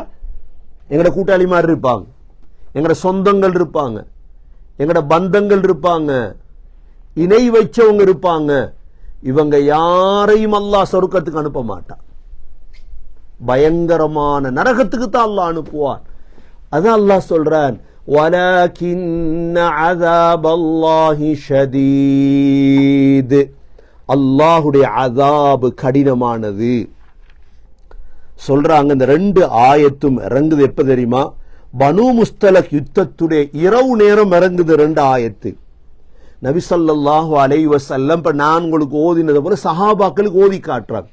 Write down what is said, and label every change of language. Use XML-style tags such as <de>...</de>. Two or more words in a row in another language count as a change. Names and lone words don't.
<ta>எங்கட கூட்டாளி மாதிரி இருப்பாங்க, எங்கட சொந்தங்கள் இருப்பாங்க, எங்கட பந்தங்கள் இருப்பாங்க, இணை வச்சவங்க இருப்பாங்க. இவங்க யாரையும் அல்லாஹ் சொர்க்கத்துக்கு அனுப்ப மாட்டான். பயங்கரமான நரகத்துக்கு தான் அல்லாஹ் அனுப்புவான். அதான் அல்லாஹ் சொல்றான்,</ta> <ar>وَلَكِنَّ عَذَابَ اللَّهِ شَدِيدٌ,</ar> <ta>அல்லாஹுடைய அதாபு கடினமானது. சொல்றாங்க. இந்த ரெண்டு ஆயத்தும் இறங்குது எப்ப தெரியுமா? பனு முஸ்தலக் யுத்தத்துடைய இரவு நேரம் இறங்குது ரெண்டு ஆயத்து. நபி</ta> <ar>صلى الله عليه وسلم</ar> <ta>இப்ப நான் உங்களுக்கு ஓதினது போல சஹாபாக்களுக்கு ஓதி காட்டுறாங்க.</ta>